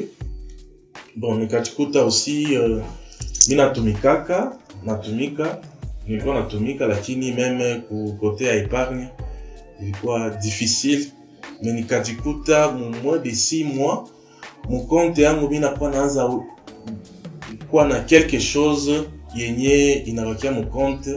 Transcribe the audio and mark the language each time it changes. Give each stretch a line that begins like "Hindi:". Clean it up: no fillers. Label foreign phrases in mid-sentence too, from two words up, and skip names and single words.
Swahili: Bon, nikajikuta aussi mimi nilikuwa natumika, lakini meme ku côté ya épargne ilikuwa difficile. Mais nikajikuta
French: moins de 6 mois mon compte
Swahili: yangu mimi nakuwa naanza kuwa na
French: quelque chose
Swahili: yenye inabakia
French: mon compte.